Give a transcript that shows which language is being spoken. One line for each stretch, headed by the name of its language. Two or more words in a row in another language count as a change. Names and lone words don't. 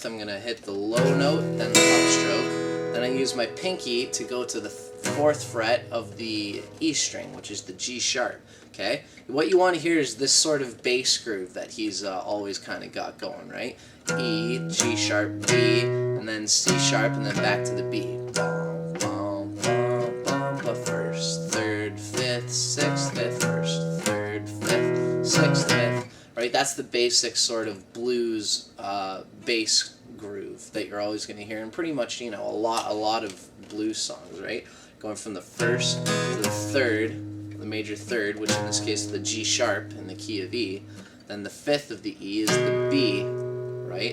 English: I'm gonna hit the low note, then the upstroke. Then I use my pinky to go to the 4th fret of the E string, which is the G sharp. Okay. What you want to hear is this sort of bass groove that he's always kind of got going, right? E, G sharp, B, and then C sharp, and then back to the B. Bum, bum, bum, bum, but 1st, 3rd, 5th, 6th, 5th, 1st, 3rd, 5th, 6th, 5th. Right? That's the basic sort of blues bass groove that you're always going to hear in pretty much a lot of blues songs, right? Going from the 1st to the 3rd. The major 3rd, which in this case is the G sharp in the key of E. Then the 5th of the E is the B, right?